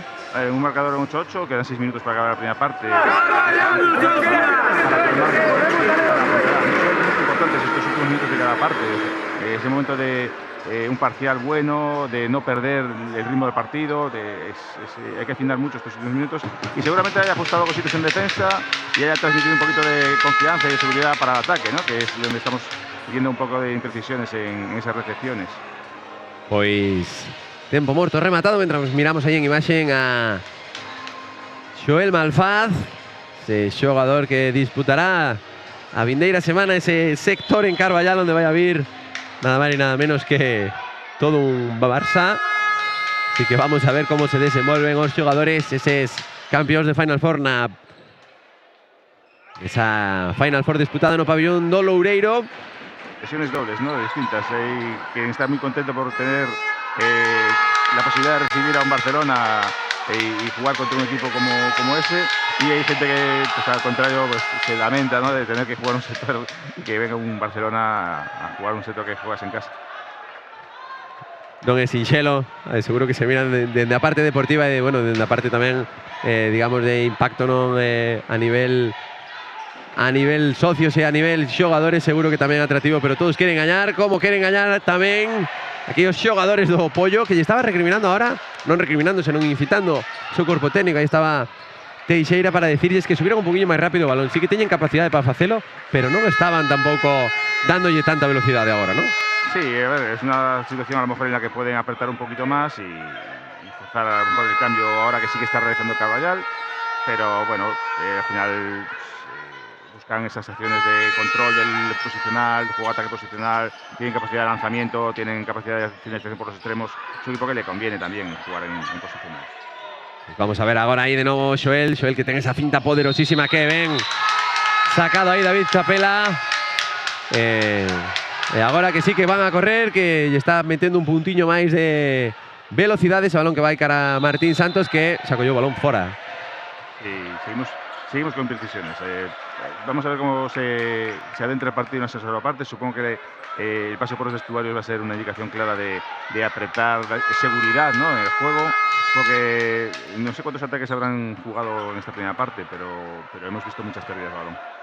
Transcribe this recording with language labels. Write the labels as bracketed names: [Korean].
[Spanish] Un marcador en 8-8, quedan 6 minutos para acabar la primera parte. Es importante estos últimos minutos de cada parte. Ese momento de un parcial bueno, de no perder el ritmo del partido, hay que afinar mucho estos últimos minutos, y seguramente haya ajustado cositas en defensa y haya transmitido un poquito de confianza y de seguridad para el ataque, ¿no? Que es donde estamos viendo un poco de imprecisiones en esas recepciones. [Galician] Pois tempo morto rematado, [Spanish] mientras miramos [Galician] aí en imaxen a Xoel Malfaz, ese xogador que disputará a vindeira semana ese sector en Carballal, onde vai a vir nada máis e nada menos que todo un Barça. Así que vamos a ver cómo se desenvolven os xogadores, eses campeóns de Final Four esa Final Four disputada no pabellón do Loureiro. [Spanish] Lesiones dobles, ¿no? Distintas. Hay quien está muy contento por tener la posibilidad de recibir a un Barcelona y jugar contra un equipo como ese, y hay gente que, pues, al contrario, pues, se lamenta, ¿no? De tener que jugar un sector y que venga un Barcelona a jugar un sector que juegas en casa. [Galician] Non é sinxelo, seguro que se miran dende a parte deportiva e dende a parte tamén digamos de impacto, non, a nivel socios e a nivel xogadores, seguro que tamén é atractivo, pero todos queren gañar, como queren gañar tamén aquí os xogadores do Pollo, que lle estaba recriminando ahora, non recriminando, senón incitando o seu corpo técnico. Aí estaba Teixeira [Spanish] para decirles que subieran [Galician] un poquinho máis rápido o balón. Sí que teñen capacidade para facelo, pero non estaban tampouco dándolle tanta velocidade agora, non? [Spanish] Sí, a ver, es una situación a lo mejor en la que pueden apretar un poquito más y forzar a lo mejor el cambio ahora que sí que está realizando Carballal, pero bueno, al final buscan esas acciones de control del posicional, juego ataque posicional, tienen capacidad de lanzamiento, tienen capacidad de finalización por los extremos. Es un equipo que le conviene también jugar en posicional. [Galician] Vamos a ver agora aí de novo Xoel que ten esa finta poderosísima que ven sacado aí David Chapela. E agora que sí que van a correr, que lle está metendo un puntiño máis de velocidade ese balón que vai cara a Martín Santos, que xa colleu o balón fora. [Spanish] Y seguimos con precisiones. Vamos a ver cómo se adentra el partido en esa segunda parte. Supongo que el paso por los vestuarios va a ser una indicación clara de apretar seguridad, ¿no?, en el juego, porque no sé cuántos ataques habrán jugado en esta primera parte, pero hemos visto muchas pérdidas de balón.